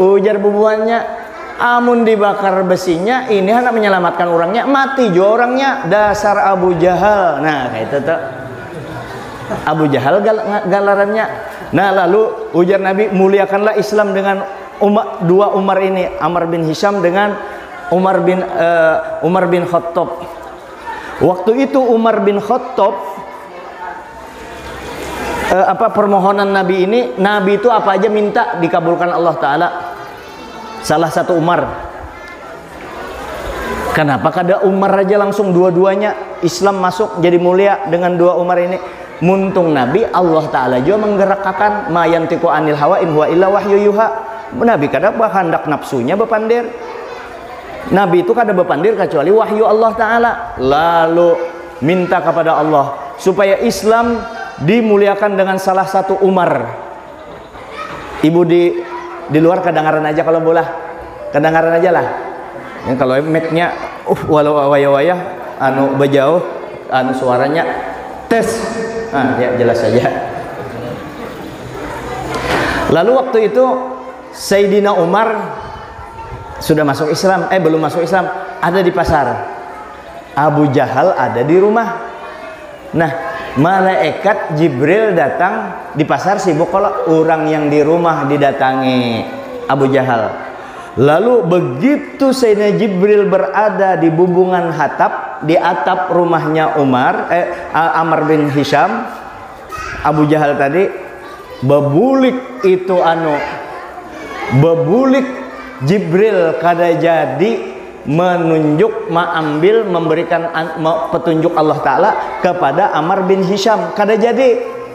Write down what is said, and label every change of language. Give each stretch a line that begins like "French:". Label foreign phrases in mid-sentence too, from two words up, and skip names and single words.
Banjar: Ujar bubuannya, amun dibakar besinya ini hendak menyelamatkan orangnya, mati juga orangnya.
Indonesian: Dasar Abu Jahal.
Banjar: Nah kayak itu tuh Abu Jahal galarannya.
Indonesian: Nah lalu ujar Nabi, muliakanlah Islam dengan dua Umar ini, Amr bin Hisham dengan Umar bin Khattab. Waktu itu Umar bin Khattab permohonan Nabi ini, Nabi itu apa aja minta dikabulkan Allah Ta'ala. Salah satu Umar.
Banjar: Kenapa kada Umar aja langsung dua-duanya Islam masuk jadi mulia dengan dua Umar ini? Muntung Nabi Allah Ta'ala juga menggerakkan
Arabic: ma yantiqu anil hawa in huwa illa wahyu yuha.
Banjar: Nabi kada hendak nafsunya bepandir. Nabi itu kada bepandir kecuali wahyu Allah Ta'ala.
Indonesian: Lalu minta kepada Allah supaya Islam dimuliakan dengan salah satu Umar.
Banjar: Ibu di luar kedengaran aja kalau bola, kedengaran aja lah. Yang kalau mic-nya walau waya-waya anu bejauh anu suaranya tes.
Indonesian: Nah, ya jelas saja. Lalu waktu itu Sayyidina Umar sudah masuk Islam, belum masuk Islam, ada di pasar. Abu Jahal ada di rumah. Nah, malaikat Jibril datang di pasar sibuk, kalau orang yang di rumah didatangi Abu Jahal.
Banjar: Lalu begitu Sayyidina Jibril berada di bubungan hatap, di atap rumahnya Amr bin Hisham, Abu Jahal tadi bebulik itu bebulik Jibril kada jadi menunjuk, memberikan petunjuk Allah Ta'ala kepada Amr bin Hisham, kada jadi.